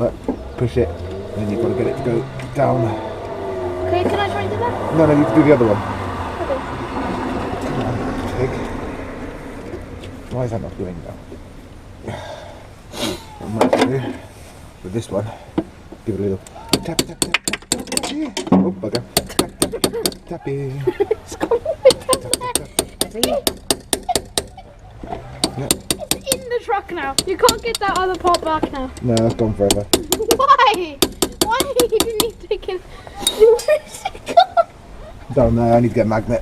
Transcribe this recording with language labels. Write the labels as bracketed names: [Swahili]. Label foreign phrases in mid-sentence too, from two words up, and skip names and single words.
[English] Look, push it, and then you've got to get it to go down. Okay, can I try to do that? No, you can do the other one. Okay. Why is that not doing now? What I might do with this one, give it a little tap, tap, tap, tap, tap, tappy. Oh, bugger. Tap, tap, tap, tappy. It's gone way down there. Yeah. It's in the truck now. You can't get that other part back now. No, that's gone forever. Why? Why didn't you take it? Where's it gone? Down there, I need to get a magnet.